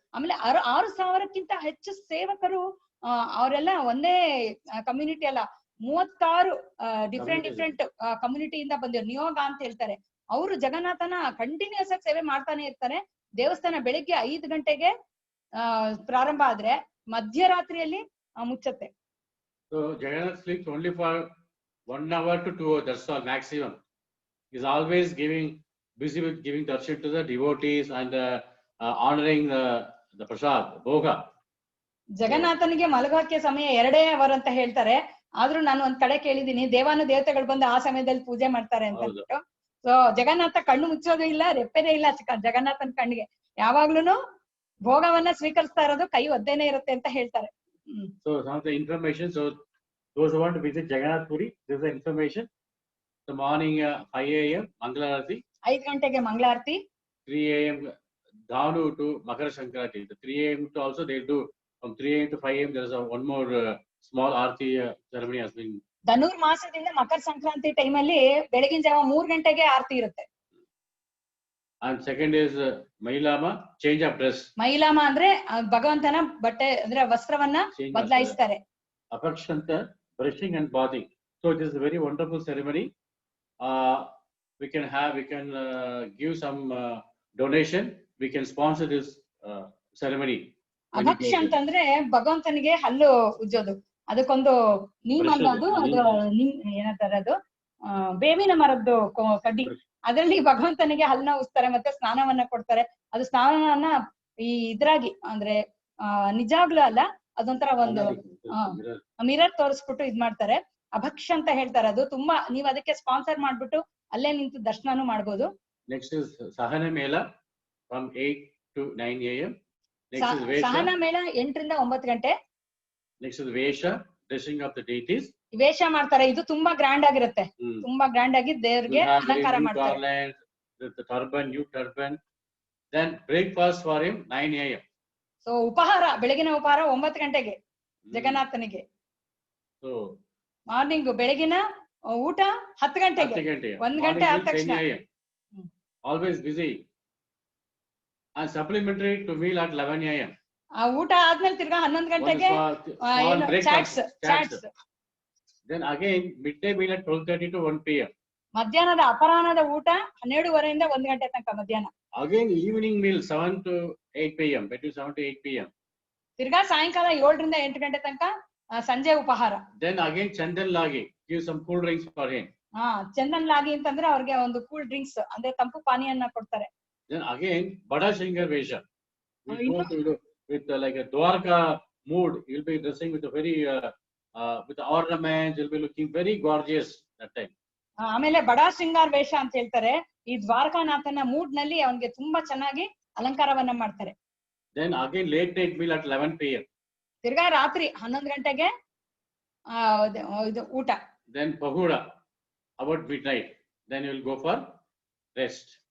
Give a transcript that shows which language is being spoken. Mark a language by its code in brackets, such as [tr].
[kn] ಆಮೇಲೆ 6,000ಕ್ಕಿಂತ ಹೆಚ್ಚು ಸೇವಕರು. ಅವರೆಲ್ಲ ಒಂದೇ ಕಮ್ಯುನಿಟಿ ಅಲ್ಲ, 36 ಡಿಫ್ರೆಂಟ್ ಕಮ್ಯುನಿಟಿಯಿಂದ ಬಂದಿರೋ ನಿಯೋಗ ಅಂತ ಹೇಳ್ತಾರೆ. ಅವರು ಜಗನ್ನಾಥನ ಕಂಟಿನ್ಯೂಸ್ ಆಗಿ ಸೇವೆ ಮಾಡ್ತಾನೆ ಇರ್ತಾರೆ. ದೇವಸ್ಥಾನ ಬೆಳಿಗ್ಗೆ 5 ಗಂಟೆಗೆ ಪ್ರಾರಂಭ ಆದ್ರೆ ಮಧ್ಯರಾತ್ರಿಯಲ್ಲಿ ಮುಚ್ಚತ್ತೆ. [en] So Jagannath sleeps only for 1 hour to 2 hours. That's all maximum. He's always busy with giving darshan to the devotees and honoring the prasad, bhoga. [kn] ಜಗನ್ನಾಥನಿಗೆ ಮಲಗೋಕೆ ಸಮಯ 2 ಅವರ್ ಅಂತ ಹೇಳ್ತಾರೆ. ಆದ್ರೂ ನಾನು ಒಂದ್ ಕಡೆ ಕೇಳಿದೀನಿ, ದೇವತೆಗಳು ಬಂದು ಆ ಸಮಯದಲ್ಲಿ ಪೂಜೆ ಮಾಡ್ತಾರೆ ಅಂತ ಹೇಳ್ಬಿಟ್ಟು. ಸೊ ಜಗನ್ನಾಥ ಕಣ್ಣು ಮುಚ್ಚೋದು ಇಲ್ಲ, ರೆಪ್ಪೆದೇ ಇಲ್ಲ ಜಗನ್ನಾಥನ ಕಣ್ಣಿಗೆ. ಯಾವಾಗ್ಲೂನು ಭೋಗವನ್ನ ಸ್ವೀಕರಿಸ್ತಾ ಇರೋದು, ಕೈ ಒದ್ದೇನೆ ಇರುತ್ತೆ ಅಂತ ಹೇಳ್ತಾರೆ. [en] So some of the information, so those who want to visit Jagannath Puri, this is the information. The morning 5 a.m. Mangalarati. 5 [kn] ಗಂಟೆಗೆ ಮಂಗಳಾರತಿ. [en] 3 a.m. Dhanu to Makara Sankranti. The 3 a.m. to also they'll do from 3 a.m. to 5 a.m. There is one more small Aarti ceremony has been. [kn] ಧನುರ್ ಮಾಸದಿಂದ Makar Sankranti time ಅಲ್ಲಿ ಬೆಳಗಿನ ಜಾವ 3 ಗಂಟೆಗೆ ಆರತಿ ಇರುತ್ತೆ. [en] And second is Mailama, change of dress. [kn] ಮೈಲಾಮ ಅಂದ್ರೆ ಭಗವಂತನ ಬಟ್ಟೆ ಅಂದ್ರೆ ವಸ್ತ್ರವನ್ನ ಬದಲಾಯಿಸ್ತಾರೆ. [en] Apakshanta, brushing and bathing. So it is a very wonderful ceremony. We can give some donation. We can sponsor this ceremony. [kn] ಅಭಕ್ಷಂತ ಅಂದ್ರೆ ಭಗವಂತನಿಗೆ ಹಲ್ಲು ಉಜ್ಜೋದು. ಅದಕ್ಕೊಂದು ನೀಮ್ ಅನ್ನೋದು, ಅದು ಏನಂತಾರೆ, ಅದು ಬೇವಿನ ಮರದ್ದು ಕಡ್ಡಿ. ಅದರಲ್ಲಿ ಭಗವಂತನಿಗೆ ಹಲ್ಲನ್ನ ಉಜ್ತಾರೆ ಮತ್ತೆ ಸ್ನಾನವನ್ನ ಕೊಡ್ತಾರೆ. ಅದು ಸ್ನಾನವನ್ನ ಇದ್ರಾಗಿ ಅಂದ್ರೆ ನಿಜಾಗ್ಲೂ ಅಲ್ಲ, ಅದೊಂಥರ ಒಂದು ಮಿರರ್ ತೋರಿಸ್ಬಿಟ್ಟು ಇದ್ ಮಾಡ್ತಾರೆ. ಅಭಕ್ಷ ಅಂತ ಹೇಳ್ತಾರೆ. ಅದು ತುಂಬಾ, ನೀವು ಅದಕ್ಕೆ ಸ್ಪಾನ್ಸರ್ ಮಾಡ್ಬಿಟ್ಟು ಅಲ್ಲೇ ನಿಂತು ದರ್ಶನನೂ ಮಾಡ್ಬೋದು. [en] Next is ಸಹನ ಮೇಳ from 8 to 9 a.m. [kn] ಸಹನ ಮೇಳ 8 ರಿಂದ 9 ಗಂಟೆ. [en] Next is ವೇಷ, dressing of the deities. [kn] ವೇಷ ಮಾಡ್ತಾರೆ. ಇದು ತುಂಬಾ ಗ್ರ್ಯಾಂಡ್ ಆಗಿರುತ್ತೆ. ತುಂಬಾ ಗ್ರ್ಯಾಂಡ್ ಆಗಿ ದೇವರಿಗೆ ಅಲಂಕಾರ ಮಾಡ್ತಾರೆ. [en] Turban, new turban. Then breakfast for him 9 a.m. [kn] So ಉಪಹಾರ, ಬೆಳಗಿನ ಉಪಹಾರ 9 ಗಂಟೆಗೆ ಜಗನ್ನಾಥನಿಗೆ. ಸೊ ಮಾರ್ನಿಂಗ್ ಬೆಳಗಿನ ಊಟ 10 ಗಂಟೆಗೆ. 1 ಗಂಟೆ ಆದ ತಕ್ಷಣ [en] always busy. And supplementary to meal at 11 a.m. [kn] ಆ ಊಟ ಆದ್ಮೇಲೆ ತಿರ್ಗಾ 11 ಗಂಟೆಗೆ chaats. [en] Then again midday meal at 12:30 to 1 p.m. [kn] ಮಧ್ಯಾಹ್ನದ ಅಪರಾಹ್ನದ ಊಟ 12:30 ಇಂದ 1 ಗಂಟೆ ತನಕ ಮಧ್ಯಾಹ್ನ. [en] Again evening meal 7 to 8 p.m. between 7 to 8 p.m. [kn] ತಿರ್ಗಾ ಸಾಯಂಕಾಲ 7 ರಿಂದ 8 ಗಂಟೆ ತನಕ ಸಂಜೆ ಉಪಹಾರ. [en] Then again chandan lagi, give some cool drinks for him. [kn] Chandan ಲಾಗಿ ಅಂತಂದ್ರೆ ಅವ್ರಿಗೆ ಒಂದು ಕೂಲ್ ಡ್ರಿಂಕ್ಸ್ ಅಂದ್ರೆ ತಂಪು ಪಾನೀಯನ್ನ ಕೊಡ್ತಾರೆ. [en] Then again Bada Shringar Vesha. We go to with like a Dwarka mood. You'll be dressing with a very with the ornaments. You'll be looking very gorgeous that time. [kn] ಆಮೇಲೆ ಬಡಾ ಶೃಂಗಾರ್ ವೇಷ ಅಂತ ಹೇಳ್ತಾರೆ. ಈ ದ್ವಾರಕಾನಾಥನ mood ನಲ್ಲಿ ಅವನಿಗೆ ತುಂಬಾ ಚೆನ್ನಾಗಿ ಅಲಂಕಾರವನ್ನ ಮಾಡ್ತಾರೆ. [en] Then again late night meal at 11 p.m. [kn] ತಿರ್ಗಾ ರಾತ್ರಿ 11 ಗಂಟೆಗೆ ಇದು ಊಟ. [en] Then Pahuda about midnight. Then you will go for rest.